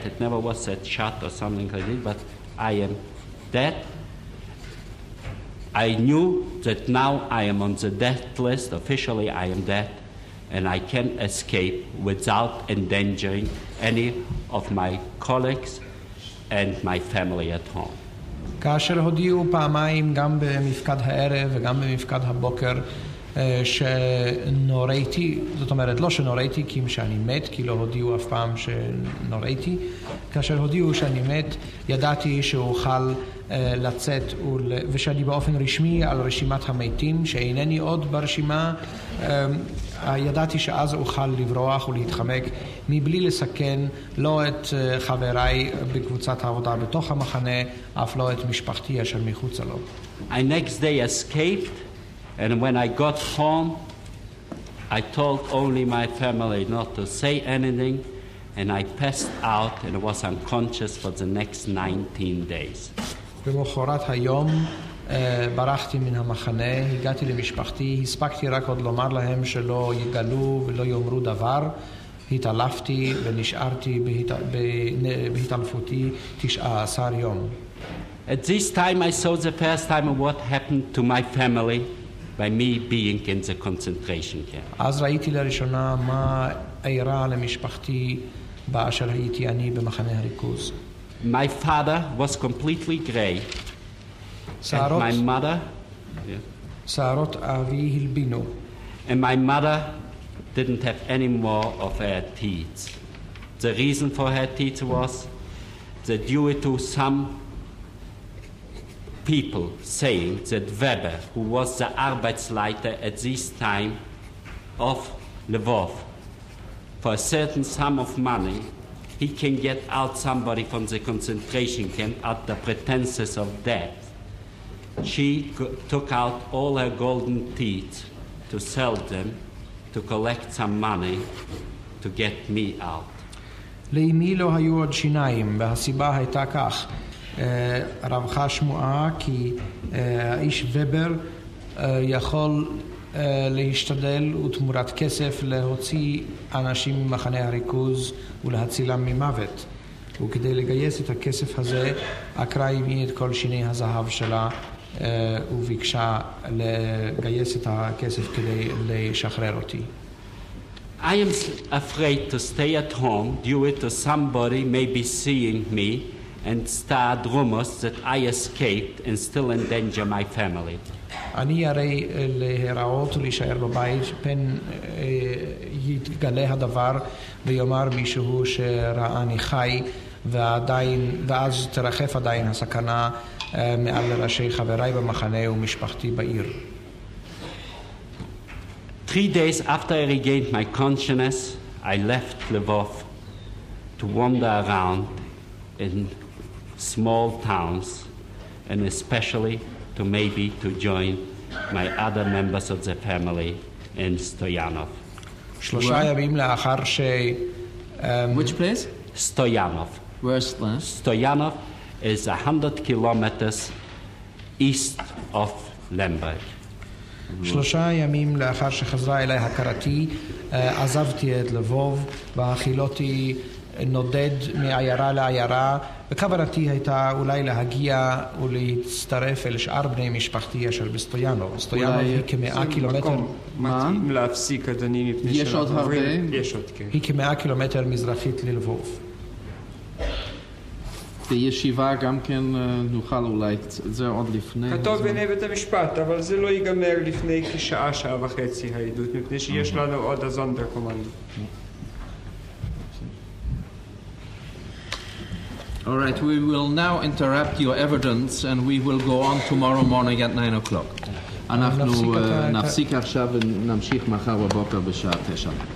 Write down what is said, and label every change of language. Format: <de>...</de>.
<en>It never was said shot or something like this, but I am dead. I knew that now I am on the death list. Officially I am dead, and I can escape without endangering any of my colleagues and my family at home.</en> <he>כאשר הודיעו פעמיים גם במפקד הערב וגם במפקד הבוקר שנוריתי, זאת אומרת לא שנוריתי כי שאני מת, כי לא הודיעו אף פעם שנוריתי. כאשר הודיעו שאני מת, ידעתי שאוכל לצאת ושאני באופן רשמי על רשימת המתים, שאינני עוד ברשימה. ידעתי שאז אוכל לברוח ולהתחמק מבלי לסכן לא את חבריי בקבוצת העבודה בתוך המחנה, אף לא את משפחתי אשר מחוצה לו.</he> <en>I next day escaped, and when I got home, I told only my family not to say anything, and I passed out and was unconscious for the next 19 days.</en> <he>במחרת היום ברחתי מן המחנה, הגעתי למשפחתי, הספקתי רק עוד לומר להם שלא יגלו ולא יאמרו דבר, התעלפתי ונשארתי בהתעלפותי 19 יום.</he> <en>At this time I saw the first time of what happened to my family by me being in the concentration camp.</en> <he>אז ראיתי לראשונה מה אירע למשפחתי באשר הייתי אני במחנה הריכוז.</he> <en>My father was completely gray. And my mother,</en> <he>שערות אבי הלבינו.</he> <en>And my mother didn't have any more of her teeth. The reason for her teeth was that due to some people saying that Weber, who was the Arbeitsleiter at this time of Lebov, for a certain sum of money, he can get out somebody from the concentration camp at the pretenses of death. She took out all her golden teeth to sell them, to collect some money, to get me out.</en> <he>לאמי לא היו עוד שיניים, והסיבה הייתה כך. רווחה שמועה כי האיש ובר יכול להשתדל ותמורת כסף להוציא אנשים ממחנה הריכוז ולהצילם ממוות. וכדי לגייס את הכסף הזה, עקרה אמי את כל שיני הזהב שלה וביקשה לגייס את הכסף כדי לשחרר אותי.</he> <en>I am afraid to stay at home due to somebody maybe seeing me and start rumors that I escaped and still endanger my family.</en> <he>אני הרי להיראות ולהישאר בבית פן יתגלה הדבר ויאמר מישהו שראני חי ואז תרחף עדיין הסכנה מעל ראשי חבריי במחנה ומשפחתי בעיר.</he> <en>3 days after I regained my consciousness, I left Lvov to wander around in small towns and especially to join my other members of the family in Stoyanov.</en> <he>3 ימים לאחר ש...</he> <en>Which place? Stoyanov. Where's that? Stoyanov is 100 kilometers east of Lemberg.</en> <he>3 ימים לאחר שחזרה אליי הכרתי, עזבתי את לבוב והחילותי נודד מעיירה לעיירה, וכוונתי הייתה אולי להגיע ולהצטרף אל שאר בני משפחתי אשר בסטויאנוב. סטויאנוב היא כ100 קילומטר... מתאים להפסיק, אדוני, מפני יש עוד הרבה? יש עוד, כן. היא כ100 קילומטר מזרחית ללבוב. בישיבה גם כן נוכל אולי, זה עוד לפני. כתוב בעיני בית המשפט, אבל זה לא ייגמר לפני כשעה, שעה וחצי העדות, מפני שיש לנו עוד הזונדר-קומנדו.</he> <en>All right, we will now interrupt your evidence and we will go on tomorrow morning at 9 o'clock.</en> <he>אנחנו נפסיק עכשיו ונמשיך מחר בבוקר בשעה 9.</he>